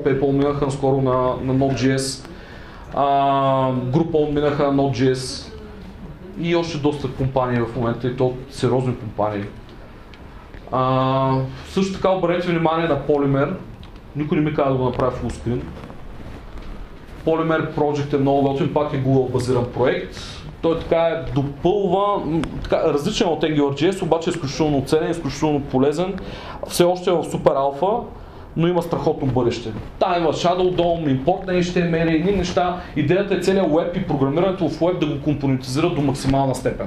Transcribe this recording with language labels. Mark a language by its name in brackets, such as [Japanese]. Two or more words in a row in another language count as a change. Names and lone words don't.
[Bulgarian] PayPal минаха наскоро на Node.js. Groupon минаха на Node.js. И още доста компании в момента, и то сериозни компании. Също така обърнете внимание на Polymer. Никой не ми каза да го направя fullscreen. Polymer Project е много готин, пак е Google базиран проект. Той така допълва, различен от AngularJS, обаче е изключително ценен, изключително полезен. Все още е в супер алфа, но има страхотно бъдеще. Там има Shadow DOM, импорт на HTML, едни неща. Идеята е целият web и програмирането в web да го компонентизира до максимална степен.